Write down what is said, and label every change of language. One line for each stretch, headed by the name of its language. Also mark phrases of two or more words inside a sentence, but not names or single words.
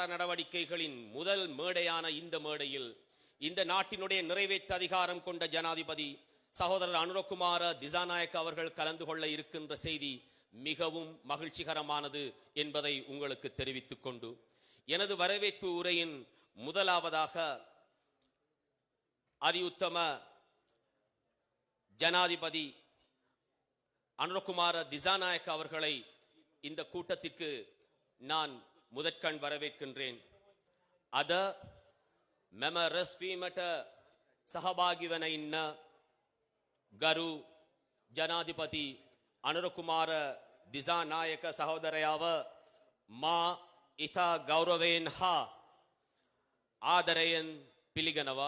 Tamil: நடவடிக்கைகளின் முதல் மேடையான இந்த மேடையில் இந்த நாட்டினுடைய நிறைவேற்ற அதிகாரம் கொண்ட ஜனாதிபதி சகோதரர் அனுரகுமார திசாநாயக்க அவர்கள் கலந்து கொள்ள இருக்கின்ற செய்தி மிகவும் மகிழ்ச்சிகரமானது என்பதை உங்களுக்கு தெரிவித்துக் கொண்டு எனது வரவேற்பு உரையின் முதலாவதாக அதியுத்தம ஜனாதிபதி அனுரகுமார திசாநாயக்க அவர்களை இந்த கூட்டத்திற்கு நான் முதற்கண் வரவேற்கின்றேன்.
Sinhala: අද මෙම රැස්වීමට සහභාගී වන ඉන්න ගරු ජනාධිපති අනුරකුමාර දිසානායක සහෝදරයාව මා ඉතා ගෞරවයෙන් හා ආදරයෙන් පිළිගනවා.